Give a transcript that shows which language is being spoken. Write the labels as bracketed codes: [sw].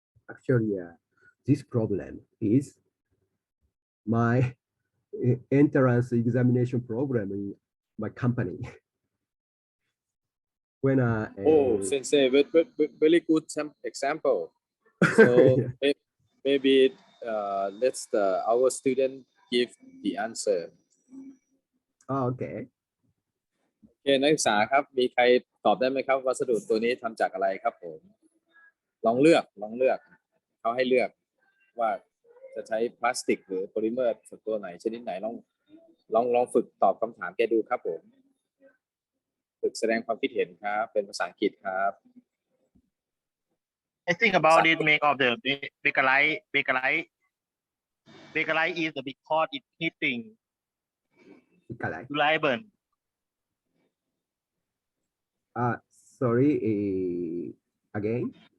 [en] Actually, this problem is my entrance examination program in my company. When Oh, sensei, very good example. So yeah. maybe let's our student give the answer. Okay. [th] โอเคนักศึกษาครับมีใครตอบได้ไหมครับวัสดุตัวนี้ทำจากอะไรครับผมลองเลือกเขาให้เลือกว่าจะใช้พลาสติกหรือโพลิเมอร์ตัวไหนชนิดไหนลองฝึกตอบคำถามแกดูครับผมฝึกแสดงความคิดเห็นครับเป็นภาษาอังกฤษครับ [en] I think about it make of the bakelite is the because it heating reliable. Sorry, again.